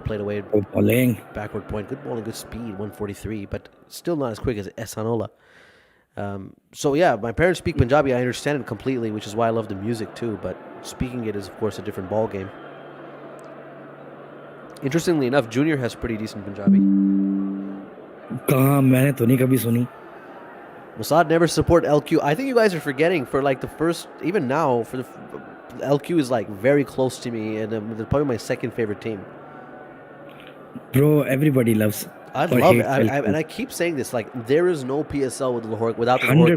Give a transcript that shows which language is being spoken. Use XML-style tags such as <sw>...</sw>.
<en>Played away backward point, good bowling, good speed, 143, but still not as quick as Ehsanola. So yeah, my parents speak Punjabi. I understand it completely, which is why I love the music too. But speaking it is, of course, a different ball game. Interestingly enough, Junior has pretty decent Punjabi.</en> <hi>कहाँ मैंने तो नहीं कभी सुनी.</hi> <en>Mossad never support LQ. I think you guys are forgetting for like the first, even now, for the LQ is like very close to me, and they're probably my second favorite team. Bro, everybody loves. I love it, and I keep saying this. Like there is no PSL without the Lahore</en>